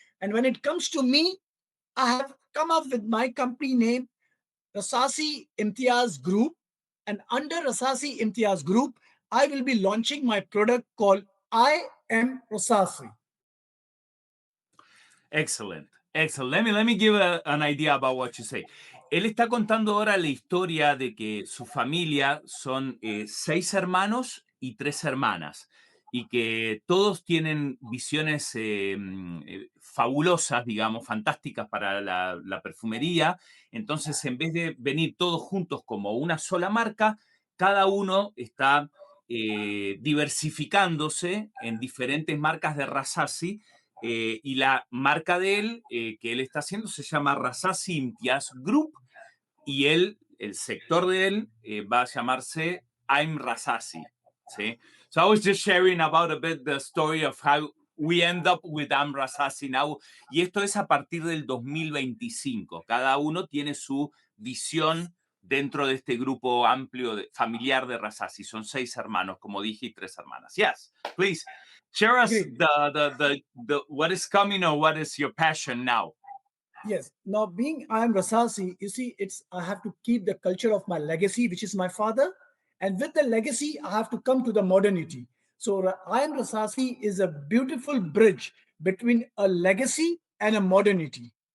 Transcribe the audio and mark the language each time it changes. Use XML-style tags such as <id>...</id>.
<en>And when it comes to me, I have come up with my company name, Rasasi Imtiyaz Group. And under Rasasi Imtiyaz Group, I will be launching my product called I Am Rasasi. Excellent, excellent. Let me give an idea about what you say.</en> <es>Él está contando ahora la historia de que su familia son 6 hermanos y 3 hermanas, y que todos tienen visiones fabulosas, digamos, fantásticas para la perfumería. Entonces, en vez de venir todos juntos como una sola marca, cada uno está diversificándose en diferentes marcas de Rasasi. Y la marca de él, que él está haciendo, se llama RASASI Imtiyaz Group, y él, el sector de él, va a llamarse I Am Rasi. ¿Sí?</es> <en>So I was just sharing about a bit the story of how we end up with I Am Rasi now,</en> <es>y esto es a partir del 2025. Cada uno tiene su visión dentro de este grupo amplio familiar de Rasasi. Son 6 hermanos, como dije, y 3 hermanas.</es> <en>Yes, please. Share us Great. the what is coming, or what is your passion now? Yes. Now, being I Am Rasasi, you see, it's I have to keep the culture of my legacy, which is my father. And with the legacy, I have to come to the modernity. So I Am Rasasi is a beautiful bridge between a legacy and a modernity.</en>